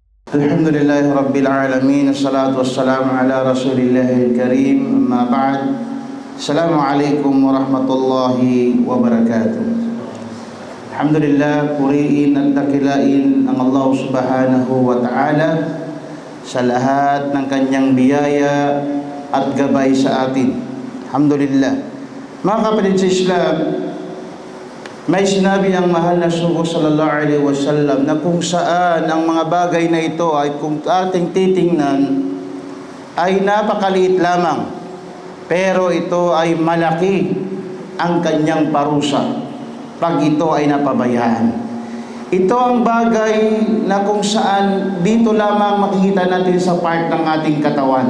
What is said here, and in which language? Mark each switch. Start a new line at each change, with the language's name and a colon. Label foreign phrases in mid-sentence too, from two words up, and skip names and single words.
Arabic: الحمد لله رب العالمين. الصلاة والسلام على رسول الله الكريم. أما بعد. السلام عليكم ورحمة الله وبركاته. Alhamdulillah,
Filipino: puriin at dakilain ang Allah
Arabic: سبحانه وتعالى
Filipino: sa lahat ng kanyang biyaya at gabay sa atin. Alhamdulillah. Mga kapatid sa Islam, may sinabi ang mahal na Sugo
Arabic: صلى الله عليه وسلم
Filipino: na kung saan ang mga bagay na ito ay kung ating titingnan ay napakaliit lamang, pero ito ay malaki ang kanyang parusa pag ito ay napabayaan. Ito ang bagay na kung saan dito lamang makikita natin sa part ng ating katawan.